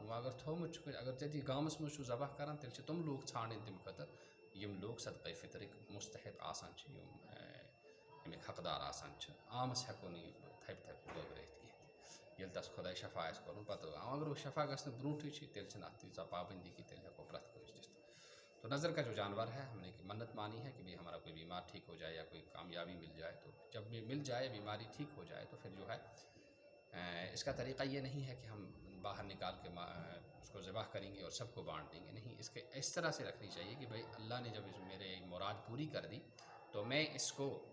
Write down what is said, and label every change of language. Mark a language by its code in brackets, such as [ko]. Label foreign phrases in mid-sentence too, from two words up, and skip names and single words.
[ks] وۄنۍ اگر تھوٚمُت چھُ اگر تٔتی گامس منٛز چھُ ذبح کران تیٚلہِ چھِ تِم لوٗکھ ژھانڈٕنۍ تمہِ خٲطرٕ یِم لوٗکھ صدقے فطرٕکۍ مستحق آسان چھِ، یِم امیِکۍ حقدار آسان چھِ، عامس ہٮ۪کو نہٕ یہِ تھپہِ تھپہِ بٲگرٲیِتھ کینٛہہ تہِ، ییٚلہِ تس خۄداے شفا آسہِ کرُن پتہٕ اگر شفا گژھنہٕ برونٛٹھٕے چھِ تیٚلہِ چھِنہٕ اتھ تیٖژاہ پابنٛدی کہِ تیٚلہِ ہٮ۪کو پرٛٮ۪تھ کٲنٛسہِ دِتھ۔ [ur] تو نظر کا جو جانور ہے ہم نے منت مانی ہے کہ بھائی ہمارا کوئی بیمار ٹھیک ہو جائے یا کوئی کامیابی مل جائے، تو جب بھی مل جائے بیماری ٹھیک ہو جائے تو پھر جو ہے اس کا طریقہ یہ نہیں ہے کہ ہم باہر نکال کے اس کو ذبح کریں گے اور سب کو بانٹ دیں گے، نہیں، اس کے اس طرح سے رکھنی چاہیے کہ بھائی اللہ نے جب میرے مراد پوری کر دی تو میں اس کو